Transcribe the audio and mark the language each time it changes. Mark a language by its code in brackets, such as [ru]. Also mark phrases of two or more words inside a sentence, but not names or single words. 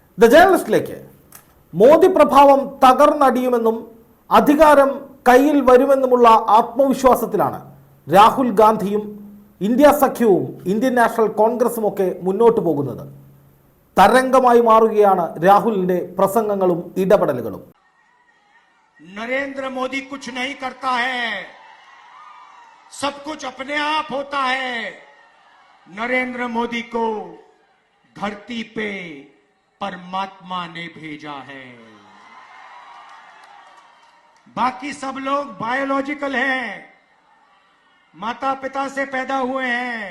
[ml] ദ ജേർണലിസ്റ്റിലേക്ക് മോദി പ്രഭാവം തകർന്നടിയുമെന്നും അധികാരം കയ്യിൽ വരുമെന്നുമുള്ള ആത്മവിശ്വാസത്തിലാണ് രാഹുൽ ഗാന്ധിയും ഇന്ത്യ സഖ്യവും ഇന്ത്യൻ നാഷണൽ കോൺഗ്രസുമൊക്കെ മുന്നോട്ട് പോകുന്നത്. തരംഗമായി മാറുകയാണ് രാഹുലിന്റെ പ്രസംഗങ്ങളും ഇടപെടലുകളും. [hi] नरेंद्र मोदी कुछ नहीं करता है, सब कुछ अपने आप होता है. नरेंद्र मोदी को धरती पे परमात्मा ने भेजा है. बाकी सब लोग बायोलॉजिकल हैं, माता पिता से पैदा हुए हैं.